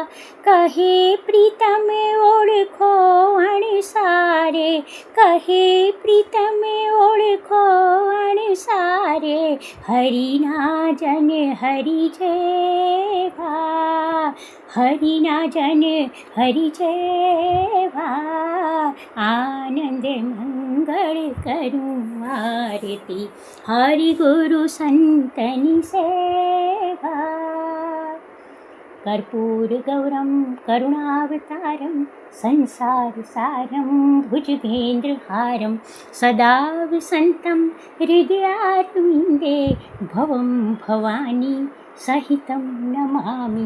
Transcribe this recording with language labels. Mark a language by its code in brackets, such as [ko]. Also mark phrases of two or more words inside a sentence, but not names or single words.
[gu] કહે પ્રીતમે ઓળખો અણસારે, કહે પ્રીતમે ઓળખો અણસારે, હરિના જન હરિ જેવા, હરિના જન હરિ જેવા. આનંદ મંગળ કરું આરતી, હરિ ગુરુ સંતની સેવા. [sa] कर्पूर गौरम करुणावतारम संसार सारम भुजगेन्द्र हारम सदा वसन्तं हृदयारविन्दे भवं भवानी सहितं नमामि.